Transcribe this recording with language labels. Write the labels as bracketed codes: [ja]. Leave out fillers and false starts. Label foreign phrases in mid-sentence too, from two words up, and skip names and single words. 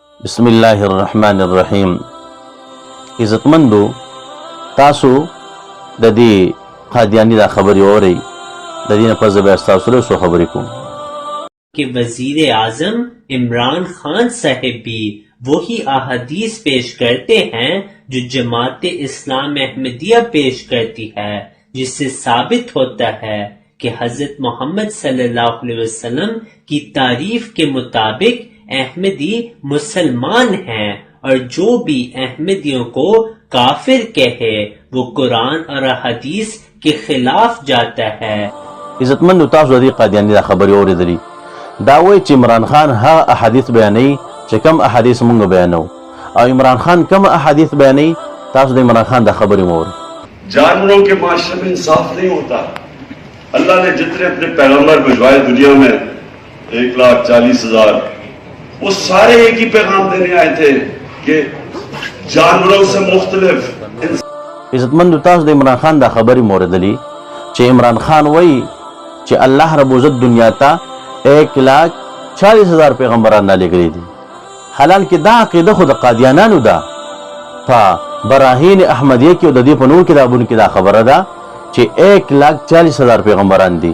[ar] بسم الله الرحمن الرحیم. [ps] عزتمندو، تاسو د دې قادیانی دا خبرې اورئ. د دې نه پس زه بیا ستاسو سره څو خبرې کوم [ur] کہ وزیر اعظم عمران خان صاحب بھی وہی احادیث پیش کرتے ہیں جو جماعت اسلام احمدیہ پیش کرتی ہے، جس سے ثابت ہوتا ہے کہ حضرت محمد [ar] صلی اللہ علیہ وسلم [ur] کی تعریف کے مطابق احمدی مسلمان ہیں، اور جو بھی احمدیوں کو کافر کہے وہ قرآن اور حدیث کے خلاف جاتا ہے. [ps] عزتمندو، تاسو د دې قادیانی دا خبرې اورېدلې. دا وایي چې عمران خان هغه احادیث بیانوي چې کم احادیث مونږ بیانو، او عمران خان کم احادیث بیانوي. تاسو د عمران خان دا خبرې مو اورئ. [ur] جانوروں کے معاشرے میں انصاف نہیں ہوتا. اللہ نے جتنے اپنے پیغمبر بھجوائے دنیا میں 1,40,000، وہ سارے ایک ہی پیغام دینے آئے تھے کہ جانوروں سے مختلف. [ps] عزتمندو، تاسو د عمران خان دا خبرې مو اورېدلې چې عمران خان وایي چې [ar] الله رب العزت [ps] دنیا ته 1,40,000 پیغمبران رالیږلي دي. حالانکه دا عقیده خو د قادیانانو ده. په براهین احمدیه کې او د دې په نور کتابونو کې دا خبره ده چې 1,40,000 پیغمبران دي.